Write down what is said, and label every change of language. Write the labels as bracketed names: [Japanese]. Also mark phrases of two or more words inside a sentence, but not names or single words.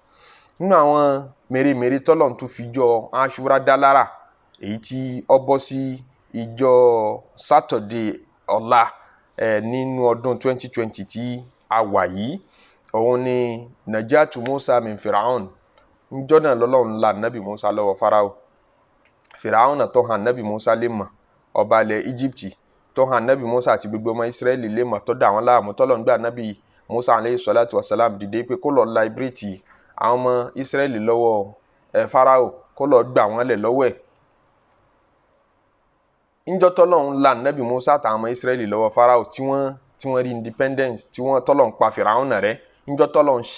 [Yoruba] nínú àwọn mèremère tọ́lọ̀ tó fi jọ Ashura dá lára èyí tí ó bọ́ sí ìjọ Saturday ọ̀la nínú ọdún 2020 tí a wà yìí òun ni [Arabic] نجاة موسى من فرعون [Yoruba] níjọ́ náà lọ́lọ́run la nabi Musa lọ́wọ́ Farao Firaun tó hàn nabi Musa lè mọ̀ ọba ilẹ̀ Egypt tó hàn nabi Musa àti gbogbo ọmọ Israẹli lè mọ̀ tó dà wọ́n láàmú tọ́lọ̀ ń gbà nabi Musa [Arabic] عليه الصلاة والسلام [Yoruba] dìde pé kó lọ liberate àwọn ọmọ Israẹli lọ́wọ́ Farao kó lọ gbà wọ́n lẹ̀ lọ́wọ́ ẹ̀. níjọ́ tọ́lọ́run la nabi Musa àtàwọn ọmọ Israẹli lọ́wọ́ Farao tí wọ́n rí independence tí wọ́n tọ́lọ́run pa Firaun rẹ̀ níjọ́ tọ́lọ́run ṣe